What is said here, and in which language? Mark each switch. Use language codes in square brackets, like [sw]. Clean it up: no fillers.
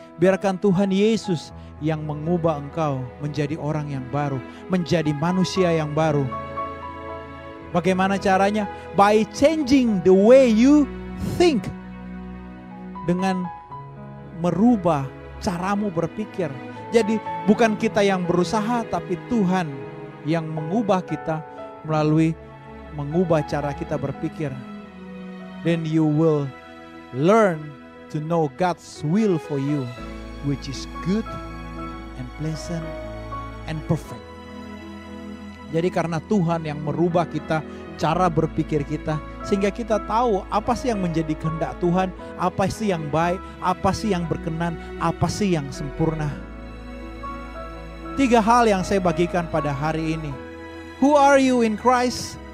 [id] Biarkan Tuhan Yesus yang mengubah engkau menjadi orang yang baru, menjadi manusia yang baru. Bagaimana caranya? [en] By changing the way you think. [id] Dengan merubah caramu berpikir. Jadi bukan kita yang berusaha, tapi Tuhan yang mengubah kita melalui mengubah cara kita berpikir. [en] Then you will learn to know God's will for you, which is good and pleasant and perfect. [id] Jadi karena Tuhan yang merubah kita, cara berpikir kita, sehingga kita tahu apa sih yang menjadi kehendak Tuhan, apa sih yang baik, apa sih yang berkenan, apa sih yang sempurna. 3 hal yang saya bagikan pada hari ini. [en] Who are you in Christ?